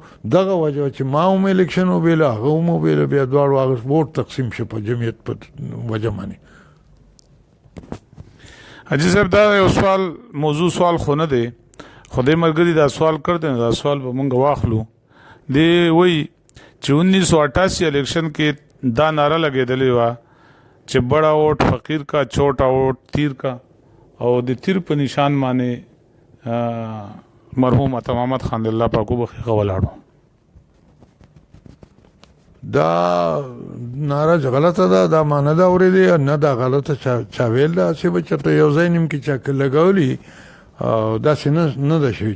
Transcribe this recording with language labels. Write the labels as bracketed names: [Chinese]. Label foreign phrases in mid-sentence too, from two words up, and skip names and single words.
[Pashto] دغه وجه چې ما هم الیکشن وبیله هغه هم وبیله، بیا دواړو هغه ووټ تقسیم شو په جمعیت په وجه باندې. حاجي صاحب دا یو سوال موضوع سوال خو نه دی، خو دې ملګري دا سوال کړ دی، دا سوال به مونږ واخلو. دی وایي چې 1988 الیکشن کې دا نعره لګېدلې وه چې [Urdu] بڑا ووٹ فقیر کا، چھوٹا ووٹ تیر کا، [Pashto] او د تیر په نشان باندې مرحوم عطا محمد خان الله پاک وبخښي ولاړو. دا نعره غلطه ده، دا ما نه ده اورېدې، نه دا غلطه چا ویل ده، هسې به چېرته یو ځای نیم کې چا لګولي او داسې نه ده شوي.